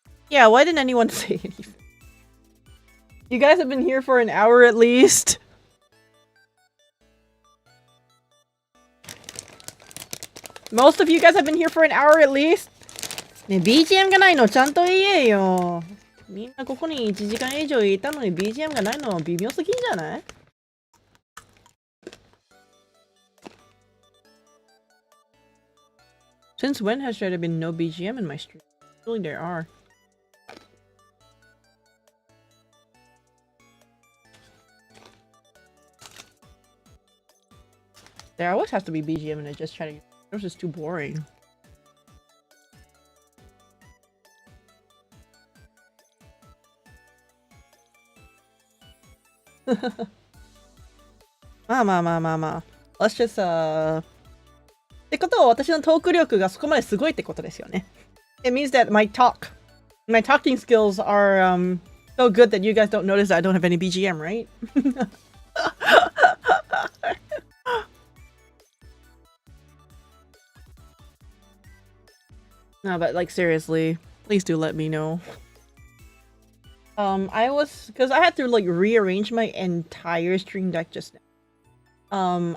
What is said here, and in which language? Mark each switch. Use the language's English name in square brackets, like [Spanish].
[English] Yeah, why didn't anyone say anything? You guys have been here for an hour at least. Most of you guys have been here for an hour at least. [Japanese] ね、BGM がないのちゃんと言えよ。みんなここに1時間以上いたのに BGM がないのは微妙すぎんじゃない？ [English] Since when has there been no BGM in my stream? Surely there are. There always has to be BGM and I just try to... It was just too boring. Let's just, [Japanese] ってことは私のトーク力がそこまですごいってことですよね。 [English] It means that my talking skills are so good that you guys don't notice that I don't have any BGM, right? No, but like seriously, please do let me know. Because I had to like rearrange my entire stream deck just now.